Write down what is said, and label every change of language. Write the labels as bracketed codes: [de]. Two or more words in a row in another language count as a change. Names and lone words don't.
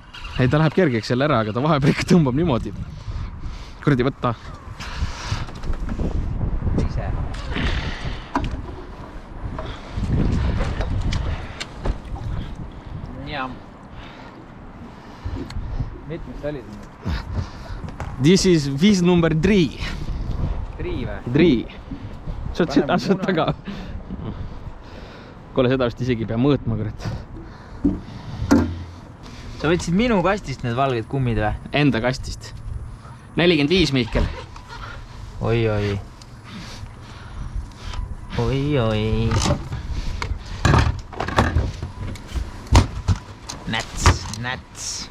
[et] Ei, ta läheb kergeks jälle ära, aga ta vahepeal ikka tõmbab niimoodi. Kuradi võtta. Ise. Jaa. Mitmes oli siin? [en] This is fish number 3. [et] 3 või? 3. Saad taga. Kuule, seda vist isegi pea mõõtma, kurat. Sa võtsid minu kastist need valged kummid või? Enda kastist. 45, Mihkel. Oi. Näts.